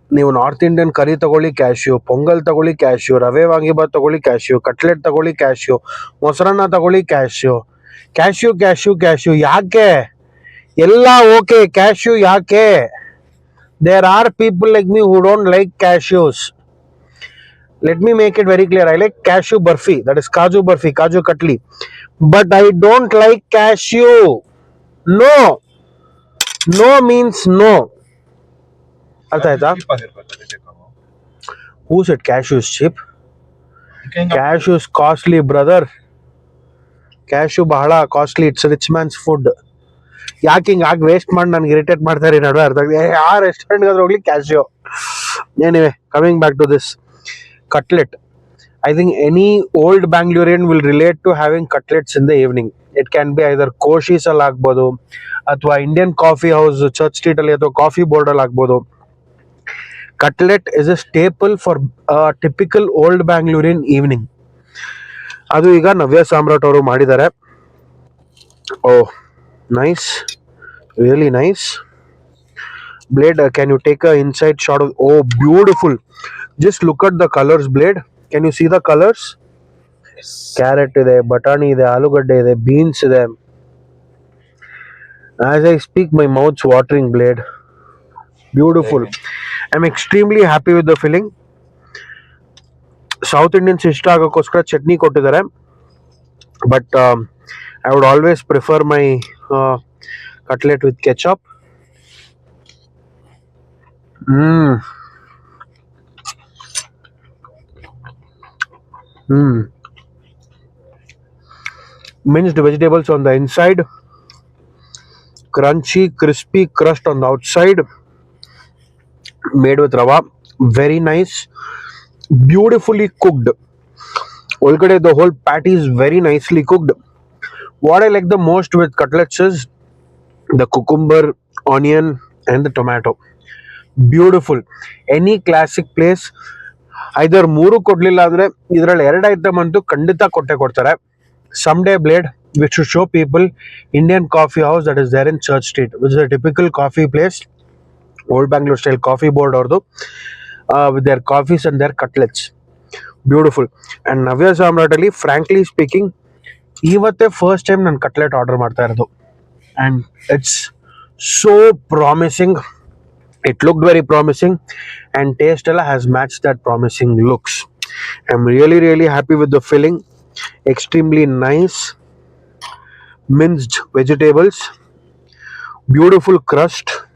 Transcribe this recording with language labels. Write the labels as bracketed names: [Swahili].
[Kannada] ನೀವು north Indian ಕರಿ ತಗೊಳ್ಳಿ cashew, pongal ತಗೊಳ್ಳಿ ಕ್ಯಾಶ್ಯೂ, ರವೆ ವಾಂಗಿಬಾತ್ ತಗೊಳ್ಳಿ ಕ್ಯಾಶ್ಯೂ, ಕಟ್ಲೆಟ್ ತಗೊಳ್ಳಿ ಕ್ಯಾಶ್ಯೂ, ಮೊಸರನ್ನ ತಗೊಳ್ಳಿ ಕ್ಯಾಶ್ಯೂ. ಕ್ಯಾಶ್ಯೂ ಕ್ಯಾಶ್ಯೂ ಕ್ಯಾಶ್ಯೂ ಯಾಕೆ? [English] ಎಲ್ಲ okay, cashew ಯಾಕೆ? There are people like me who don't like cashews. Let me make it very clear. I like cashew burfi, that is kaju burfi, kaju katli. But I don't like cashew. No. No means no. [Kannada] ಅರ್ಥ ಆಯ್ತಾ? Cheap ಆಗಿರ್ಬೇಕು ಅದಕ್ಕೆ ಕಾವು. [English] Who said cashew is cheap? [Kannada] ಅದಕ್ಕೆ ಹೆಂಗ್ [English] Cashew is costly, brother. [Kannada] Cashew ಬಹಳ costly. [English] It's rich man's food. [Kannada] ಯಾಕೆ ಹಿಂಗೆ ಆಗಿ ವೇಸ್ಟ್ ಮಾಡಿ ನನಗೆ ಇರಿಟೇಟ್ ಮಾಡ್ತಾರೆ ನಡುವೆ ಅರ್ಥ ಆಗಿದೆ. ಆ ರೆಸ್ಟೋರೆಂಟ್ಗಾದ್ರೂ ಹೋಗ್ಲಿ cashew. [English] Anyway, coming back to this cutlet. I think any old Bangalorean will relate to having cutlets in the evening. It can be either [Kannada] Koshis ಅಲ್ಲಿ ಆಗ್ಬೋದು ಅಥವಾ Indian coffee house church street ಅಲ್ಲಿ ಅಥವಾ ಕಾಫಿ ಬೋರ್ಡ್ ಅಲ್ಲಿ ಆಗ್ಬೋದು. [English] Cutlet is a staple for typical old Bangalorean evening. [Kannada] ಅದು ಈಗ ನವ್ಯ ಸಾಮ್ರಾಟ್ ಅವರು ಮಾಡಿದ್ದಾರೆ. [English] Oh nice, really nice. Blade, can you take a inside shot of? Oh, beautiful! Just look at the colors, Blade. Can you see the colors? [Kannada] Carrot ಇದೆ, ಬಟಾಣಿ ಇದೆ, ಆಲೂಗಡ್ಡೆ ಇದೆ, beans ಇದೆ. [English] As I speak, my mouth's watering, Blade. Beautiful. I'm extremely happy with the filling. [Kannada] South Indians ಇಷ್ಟ ಆಗೋಕ್ಕೋಸ್ಕರ ಚಟ್ನಿ ಕೊಟ್ಟಿದ್ದಾರೆ. [English] But I would always prefer my cutlet with ketchup. Mmm. Mmm. Minced vegetables on the inside, crunchy, crispy crust on the outside, made with rava. Very nice, beautifully cooked. Olgade, the whole patty is very nicely cooked. What I like the most with cutlets is the cucumber, onion, and the tomato. Beautiful. Any classic place [Kannada] ಐದರ್ ಮೂರು ಕೊಡ್ಲಿಲ್ಲ ಅಂದ್ರೆ ಇದರಲ್ಲಿ ಎರಡು item ಅಂತೂ ಖಂಡಿತ ಕೊಟ್ಟೆ ಕೊಡ್ತಾರೆ. [English] Someday, Blade, we should show people Indian coffee house that is there in Church Street, which is a typical coffee place, old Bangalore style coffee board ಅವ್ರದ್ದು, with their coffees and their cutlets. Beautiful. [Kannada] And ನವ್ಯ ಸಾಮ್ರಾಟ್ ಅಲ್ಲಿ [English] frankly speaking [Kannada] ಇವತ್ತೇ first time ನಾನು cutlet order ಮಾಡ್ತಾ ಇರೋದು. [English] And it's so promising. It looked very promising and taste ella has matched that promising looks. I'm really, really happy with the filling. Extremely nice. Minced vegetables. Beautiful crust.